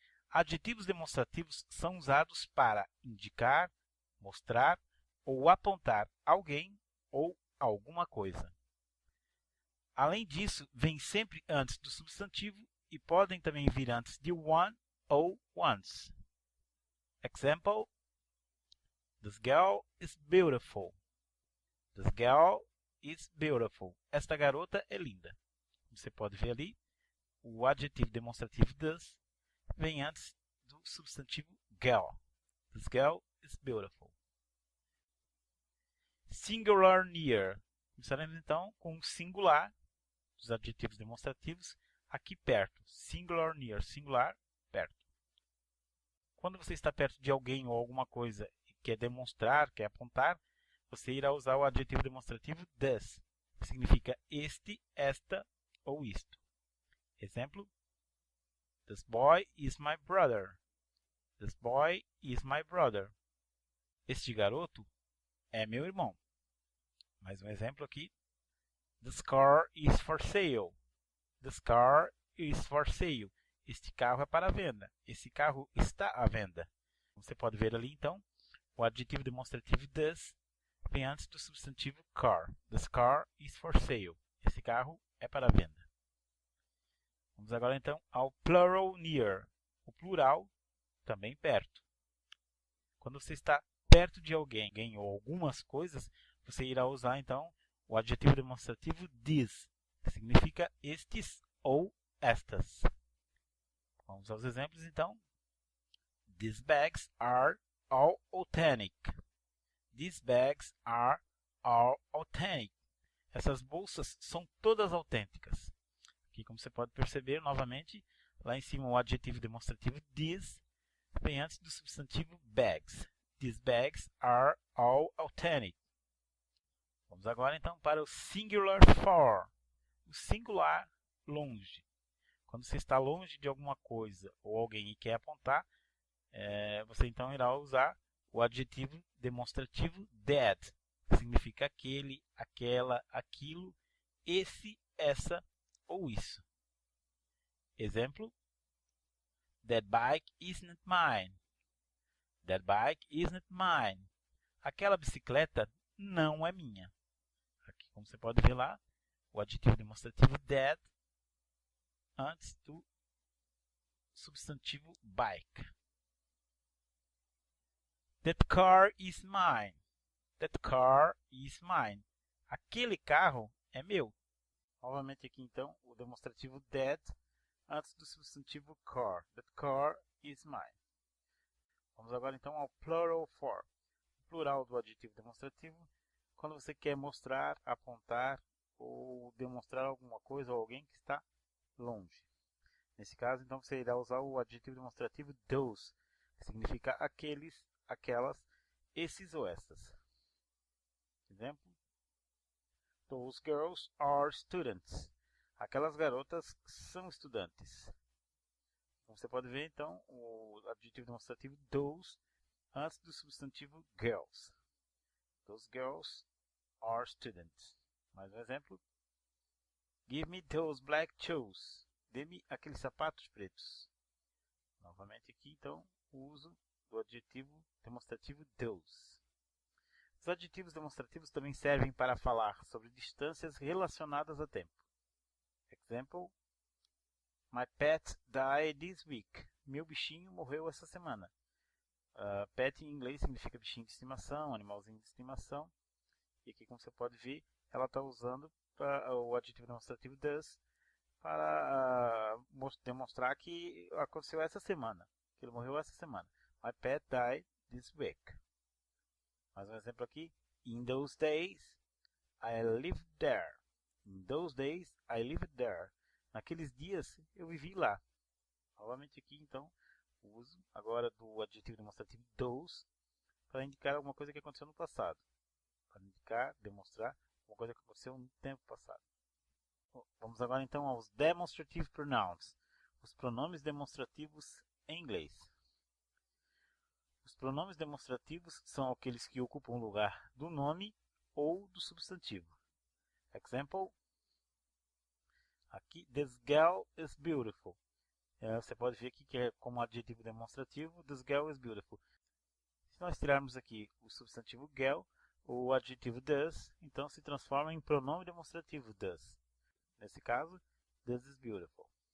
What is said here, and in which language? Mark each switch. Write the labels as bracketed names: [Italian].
[Portuguese] Adjetivos demonstrativos são usados para indicar, mostrar ou apontar alguém ou alguma coisa. Além disso, vêm sempre antes do substantivo e podem também vir antes de one ou ones. [English] Example: This girl is beautiful. This girl is beautiful. [Portuguese] Esta garota é linda. Você pode ver ali, o adjetivo demonstrativo this vem antes do substantivo girl. [English] This girl is beautiful. Singular near. [Portuguese] Começaremos então com o singular dos adjetivos demonstrativos aqui perto. [English] Singular near, [Portuguese] singular, perto. Quando você está perto de alguém ou alguma coisa e quer demonstrar, quer apontar, você irá usar o adjetivo demonstrativo this, que significa este, esta ou isto. [English] Exemplo: This boy is my brother. This boy is my brother. [Portuguese] Este garoto é meu irmão. Mais um exemplo aqui. [English] This car is for sale. This car is for sale. [Portuguese] Este carro é para venda. Esse carro está à venda. Você pode ver ali então o adjetivo demonstrativo this vem antes do substantivo car. [English] This car is for sale. [Portuguese] Esse carro é para venda. Vamos agora então ao plural near. O plural também perto. Quando você está perto de alguém ou algumas coisas, você irá usar então o adjetivo demonstrativo these, que significa estes ou estas. Vamos aos exemplos então. [English] These bags are all authentic. These bags are all authentic. [Portuguese] Essas bolsas são todas autênticas. Aqui, como você pode perceber, novamente, lá em cima o adjetivo demonstrativo these vem antes do substantivo bags. [English] These bags are all authentic. [Portuguese] Vamos agora então para o singular far, o singular longe. Quando você está longe de alguma coisa ou alguém e quer apontar, você então irá usar o adjetivo demonstrativo that, que significa aquele, aquela, aquilo, esse, essa ou isso. [English] Exemplo: That bike isn't mine. That bike isn't mine. [Portuguese] Aquela bicicleta não é minha. Aqui, como você pode ver lá, o adjetivo demonstrativo that antes do substantivo bike. [English] That car is mine. That car is mine. [Portuguese] Aquele carro é meu. Novamente aqui então o demonstrativo that antes do substantivo car. [English] That car is mine. [Portuguese] Vamos agora então ao plural for. O plural do adjetivo demonstrativo quando você quer mostrar, apontar ou demonstrar alguma coisa ou alguém que está longe. Nesse caso então você irá usar o adjetivo demonstrativo those, que significa aqueles, aquelas, esses ou essas. [English] Exemplo: Those girls are students. [Portuguese] Aquelas garotas são estudantes. Como você pode ver então o adjetivo demonstrativo those antes do substantivo girls. [English] Those girls are students. [Portuguese] Mais um exemplo: [English] Give me those black shoes. [Portuguese] Dê-me aqueles sapatos pretos. Novamente aqui então o uso do adjetivo demonstrativo those. Os adjetivos demonstrativos também servem para falar sobre distâncias relacionadas a tempo. [English] Exemplo: My pet died this week. [Portuguese] Meu bichinho morreu essa semana. Pet em inglês significa bichinho de estimação, animalzinho de estimação. E aqui, como você pode ver, ela está usando o adjetivo demonstrativo this para demonstrar que aconteceu essa semana, que ele morreu essa semana. [English] My pet died this week. [Portuguese] Mais um exemplo aqui. [English] In those days, I lived there. In those days, I lived there. [Portuguese] Naqueles dias eu vivi lá. Novamente aqui, então, o uso agora do adjetivo demonstrativo those para indicar alguma coisa que aconteceu no passado. Para indicar, demonstrar alguma coisa que aconteceu no tempo passado. Bom, vamos agora então aos [English] demonstrative pronouns, [Portuguese] os pronomes demonstrativos em inglês. Os pronomes demonstrativos são aqueles que ocupam o lugar do nome ou do substantivo. [English] Example. [Portuguese] Aqui, [English] this girl is beautiful. [Portuguese] Você pode ver aqui que é como adjetivo demonstrativo, [English] this girl is beautiful. [Portuguese] Se nós tirarmos aqui o substantivo girl, ou o adjetivo does, então se transforma em pronome demonstrativo does. Nesse caso, [English] this is beautiful.